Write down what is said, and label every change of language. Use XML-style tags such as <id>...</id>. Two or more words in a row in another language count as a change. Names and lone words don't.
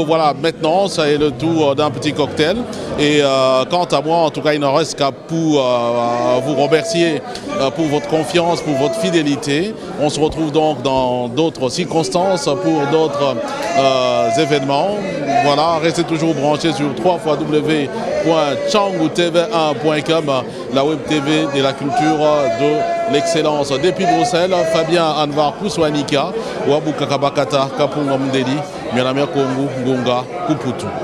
<fr>Voilà, maintenant, ça est le tour d'un petit cocktail. Et quant à moi, en tout cas, il ne reste qu'à vous remercier pour votre confiance, pour votre fidélité. On se retrouve donc dans d'autres circonstances pour d'autres événements. Voilà, restez toujours branchés sur www.changoutv1.com, la web TV de la culture de l'excellence. Depuis Bruxelles, Fabien Anvar Kouswanika, Wabuka Kabakata, Kapunga Mdeli, Mianamia Kongu, Ngunga, Kuputu.</fr>